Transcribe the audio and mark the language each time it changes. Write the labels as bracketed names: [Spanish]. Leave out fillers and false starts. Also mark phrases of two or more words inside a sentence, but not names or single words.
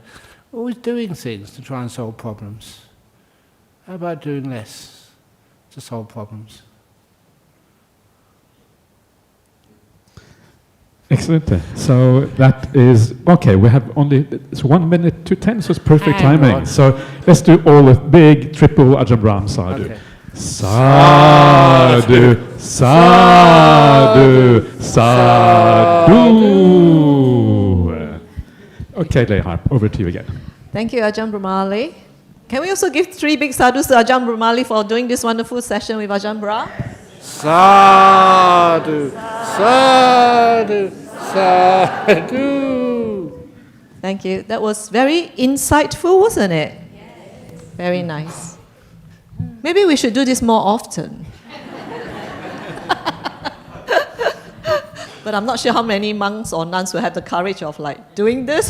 [English] Always doing things to try and solve problems. How about doing less to solve problems? Excellent. So that is, okay, we have only, it's 1 minute to 10, so it's perfect Hang timing. on. So let's do all a big triple Ajahn Brahm sadhu. Okay. [Pali] Sadhu, sadhu, sadhu. [English] Okay, Lehar, over to you again. Thank you, Ajahn Brahmali. Can we also give 3 big sadhus to Ajahn Brahmali for doing this wonderful session with Ajahn Brahm? [Pali] Sadhu, sadhu, sadhu. [English] Thank you. That was very insightful, wasn't it? Yes. Very nice. Maybe we should do this more often. But I'm not sure how many monks or nuns will have the courage of doing this.